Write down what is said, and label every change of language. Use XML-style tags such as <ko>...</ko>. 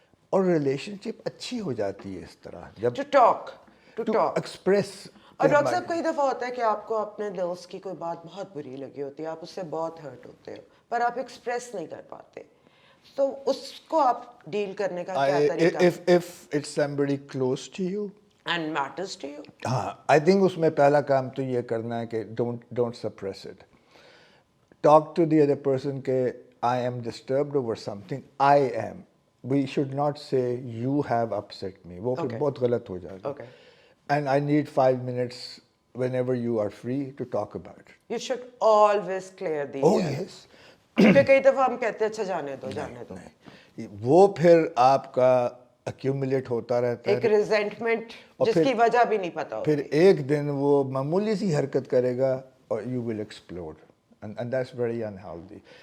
<ur>اور ریلیشن شپ اچھی ہو جاتی ہے اس طرح جب</ur> <en>To talk to express.</en> <ur>اور ڈاکٹر صاحب کئی دفعہ ہوتا ہے کہ آپ کو اپنے دوست کی کوئی بات بہت بری لگی ہوتی ہے, آپ اس سے بہت ہرٹ ہوتے ہو, پر آپ ایکسپریس نہیں کر پاتے, تو اس کو آپ ڈیل کرنے کا کیا طریقہ</ur> <en>if it's somebody close to you, and matters to you?</en> <ur>ہاں,</ur> <en>I think</en> <ur>اس میں پہلا کام تو یہ کرنا ہے کہ</ur> <en>Don't suppress it. Talk to the other person کہ I am disturbed over something, I am. We should not say you have upset me,</en> <ur>وہ پھر بہت غلط ہو جائے گا.</ur> <en>And I need 5 minutes whenever you are free to talk about it. You should always clear the. Oh yes.</en> <ur>کیونکہ کئی دفعہ ہم کہتے ہیں اچھا جانے دو جانے دو, وہ پھر آپ کا ایکیومولیٹ ہوتا رہتا ہے, ایک ریزنٹمنٹ جس کی وجہ بھی نہیں پتا پھر ایک دن وہ معمولی سی حرکت کرے گا اور</ur> <en>You will explode, and that's very unhealthy.</en>